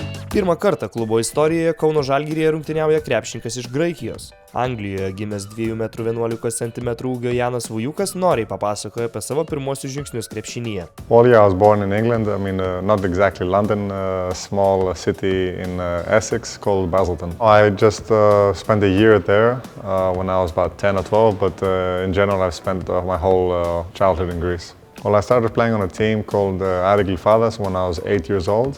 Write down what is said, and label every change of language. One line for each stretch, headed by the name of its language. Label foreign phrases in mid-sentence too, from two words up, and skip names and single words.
Lithuanian: Pirmą kartą klubo istorijoje Kauno Žalgiryje rungtyniauja krepšininkas iš Graikijos. Anglijoje gimęs 2,11 m ūgio Ianas Vougioukas noriai papasakoja apie savo pirmosius žingsnius krepšinyje.
English: Well, yeah, I was born in England. I mean, not exactly London, a small city in Essex called Basildon. I just spent a year there when I was about 10 or 12, but in general I've spent my whole childhood in Greece. Well, I started playing on a team called Ianas when I was 8 years old.